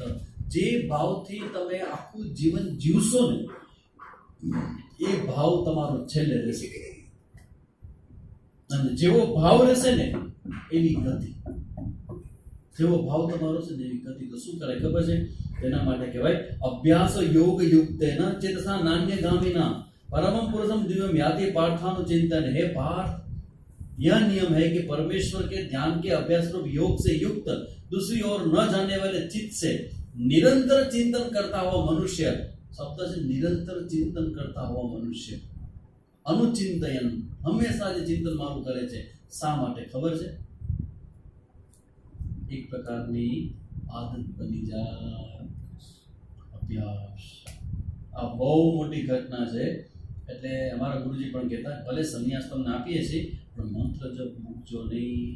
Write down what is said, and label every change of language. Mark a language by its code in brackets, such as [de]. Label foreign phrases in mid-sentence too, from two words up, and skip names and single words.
[gu] જે ભાવથી તમે આખું જીવન જીવશો ને એ ભાવ તમારો છેલ્લે રહેશે, અને જેવો ભાવ રહેશે ને એવી ગતિ. જેવો ભાવ તમારો છે ને એવી ગતિ. તો શું કરાય ખબર છે? તેના માટે કહેવાય [sa] અભ્યાસ યોગ યુક્તેન ચેતસા નાન્ય ગામિના परमम पुरुषम दिव्यम याति पार्थानु चिंतन. [hi] हे पार्थ, यह नियम है कि परमेश्वर के ध्यान के अभ्यास रूप योग से युक्त दूसरी ओर न जाने वाले चित्त से निरंतर चिंतन करता हुआ मनुष्य, शब्द से निरंतर चिंतन करता हुआ मनुष्य, अनुचिंतन हमेशा [gu] જે ચિંતન મારું કરે છે, શા માટે ખબર છે? એક પ્રકારની આદત બની જાય અભ્યાસ. આ બહુ મોટી ઘટના છે. એટલે અમારા ગુરુજી પણ કહેતા, ભલે સંન્યાસ તમને આપીએ છીએ પણ મંત્ર જપ મૂકજો નહીં.